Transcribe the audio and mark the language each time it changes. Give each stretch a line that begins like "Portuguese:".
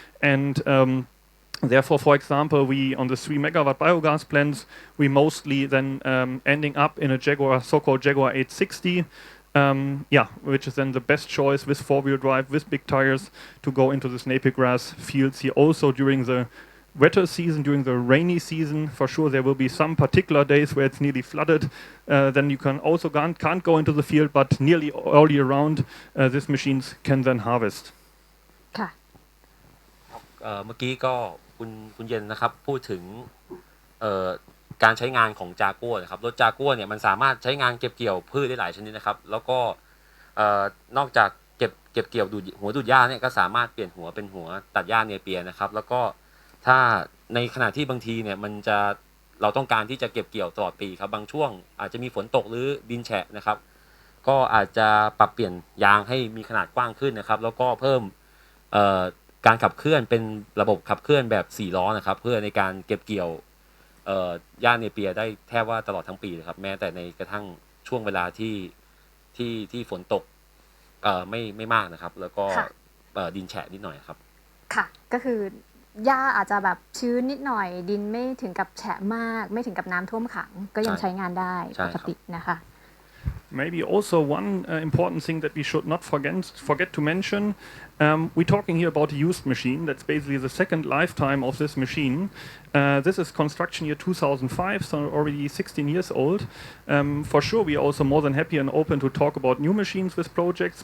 English: And therefore, for example, we on the 3 megawatt biogas plants, we mostly then ending up in a Jaguar, so-called Jaguar 860, which is then the best choice with four-wheel drive, with big tires to go into this napier grass fields here. Also during the wetter season, during the rainy season, for sure there will be some particular days where it's nearly flooded. Then you can also can't go into the field, but nearly all year round, these machines can then harvest.
Thai: เมื่อกี้ก็คุณเย็นนะครับพูดถึงการใช้งานของจากัวนะครับรถจากัวเนี่ยมันสามารถใช้งานเก็บเกี่ยวพืชได้หลายชนิดนะครับแล้วก็ นอกจากเก็บเกี่ยวหัวดูดหญ้าเนี่ยก็สามารถเปลี่ยนหัวเป็นหัวตัดหญ้าเนเปียนะครับแล้วก็ถ้าในขณะที่บางทีเนี่ยเราต้องการที่จะเก็บเกี่ยวตลอดปีครับบางช่วงอาจจะมีฝนตกหรือดินแฉะนะครับก็อาจจะปรับเปลี่ยนยางให้มีขนาดกว้างขึ้นนะครับแล้วก็เพิ่มการขับเคลื่อนเป็นระบบขับเคลื่อนแบบ4ล้อนะครับเพื่อในการเก็บเกี่ยว หญ้าเนเปียได้แทบว่าตลอดทั้งปีเลยครับแม้แต่ในกระทั่งช่วงเวลาที่ฝนตกไม่มากนะครับแล้วก็ดินแฉะนิดหน่อยครับ ค่ะก็คือหญ้าอาจจะแบบชื้นนิดหน่อยดินไม่ถึงกับแฉะมากไม่ถึงกับน้ำท่วมขังก็ยังใช้งานได้ปกตินะคะ
English: Maybe also one important thing that we should not forget to mention. We're talking here about a used machine. That's basically the second lifetime of this machine. This is construction year 2005, so already 16 years old. For sure, we are also more than happy and open to talk about new machines with projects.